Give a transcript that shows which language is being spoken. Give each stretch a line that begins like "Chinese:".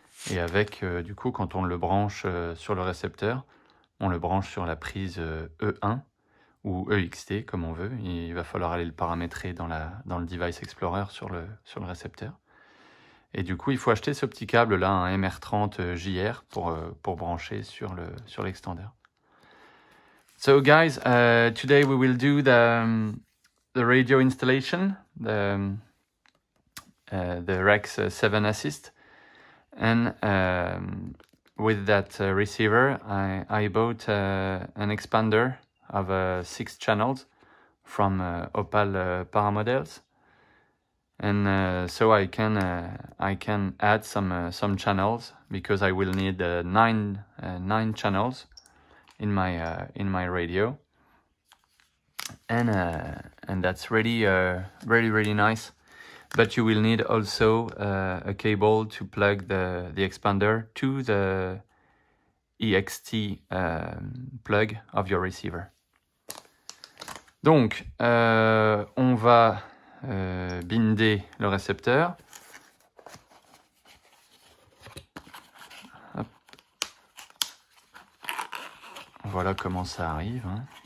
French: Et avec, du coup, quand on le branche sur le récepteur, on le branche sur la prise E1 ou EXT, comme on veut. Il va falloir aller le paramétrer dans le Device Explorer sur le récepteur. Et du coup, il faut acheter ce petit câble-là, un MR30 JR, pour brancher sur l'extender.
English: So guys, today we will do the radio installation, the Rex 7 Assist, and with that receiver I bought an expander of 6 channels from Opal Paramodels, and so I can add some channels, because I will need 9 channels in my radio, and that's really really nice. But you will need also a cable to plug the expander to the EXT plug of your receiver.
French: Donc, on va binder le récepteur. Hop. Voilà comment ça arrive, hein.